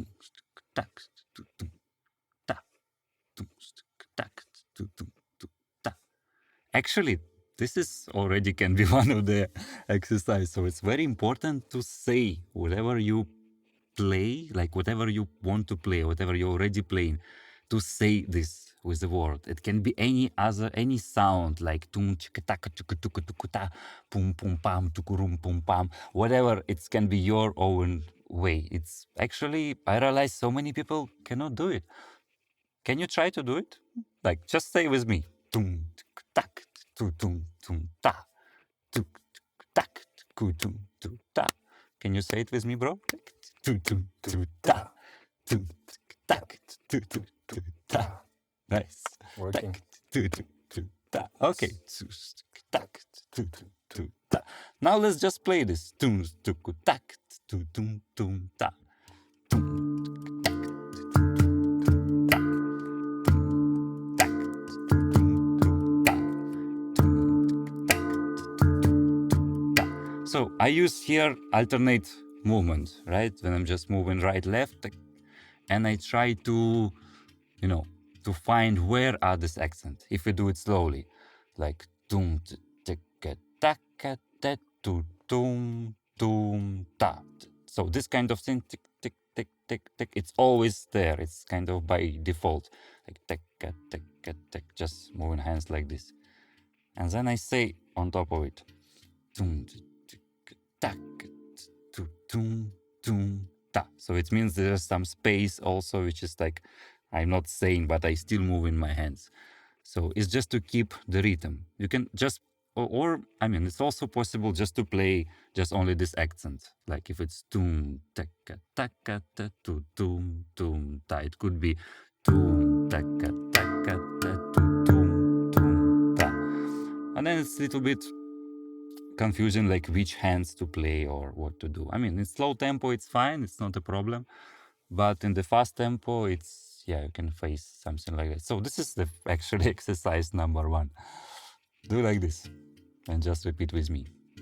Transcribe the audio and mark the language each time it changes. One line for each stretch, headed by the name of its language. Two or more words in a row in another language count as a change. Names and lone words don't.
English: Actually, this is already can be one of the exercise. So it's very important to say whatever you play, like whatever you want to play, whatever you're already playing, to say this with the word. It can be any sound like tum chikataka tukutukutukuta, pum pum pam tukurum pum pam, whatever. It can be your own way. It's actually, I realize so many people cannot do it. Can you try to do it? Like, just say with me. Tum, tak, tu, tum, tum, ta. Tuk, tak, ku, tum, tu, ta. Can you say it with me, bro? Tu, tum, tu, ta. Tum, tak, tu, tu, tu, ta. Nice. Working. Tak, tu, tu, tu, ta. Okay. Tak, tu, tu, tu, ta. Now let's just play this. Tum, tuk, tak, tu, tum, tum, ta. So I use here alternate movement, right? When I'm just moving right, left, and I try to, to find where are this accent. If we do it slowly, like tum tika taka ta tu tum tum ta. So this kind of thing, tick tick tick tick tick, it's always there. It's kind of by default, like tika tika tick, just moving hands like this, and then I say on top of it, tum tak, tum, tum, ta. So it means there's some space also, which is like, I'm not saying, but I still move in my hands. So it's just to keep the rhythm. You can just, or I mean, it's also possible just to play just only this accent. Like if it's tum, taka, taka, ta, tu, tum, ta. It could be tum, taka, taka, ta, tu, tum, ta. And then it's a little bit confusion, like which hands to play or what to do. I mean, in slow tempo, it's fine, it's not a problem. But in the fast tempo, it's, yeah, you can face something like that. So this is the actually exercise number 1. Do like this and just repeat with me.